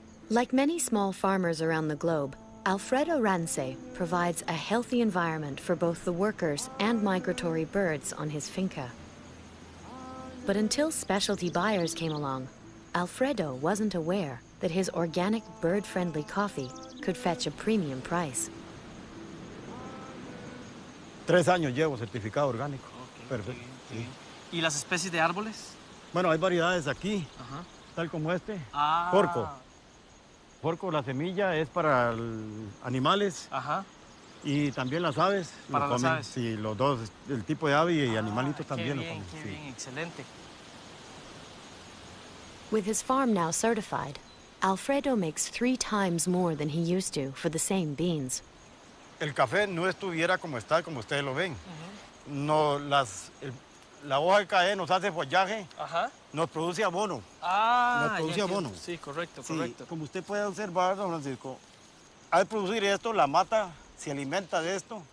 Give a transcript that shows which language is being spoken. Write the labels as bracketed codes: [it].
[en] Like many small farmers around the globe, Alfredo Rance provides a healthy environment for both the workers and migratory birds on his finca. But until specialty buyers came along, Alfredo wasn't aware that his organic bird-friendly coffee could fetch a premium price. [es] 3 años llevo certificado orgánico. Perfecto. Sí. ¿Y las especies de árboles? Bueno, hay variedades aquí, tal como este. Porco. Porco, la semilla es para animales. Y también las aves. Para las aves. Sí, los dos, el tipo de ave y animalitos también lo comen. Qué bien, excelente. [en] With his farm now certified, Alfredo makes 3 times more than he used to for the same beans. [es] El café no estuviera como está, como ustedes lo ven. No, la hoja de café nos hace follaje, nos produce abono. Nos produce abono. Sí, correcto, Sí, correcto. como usted puede observar, don Francisco, al producir esto, la mata se alimenta de esto.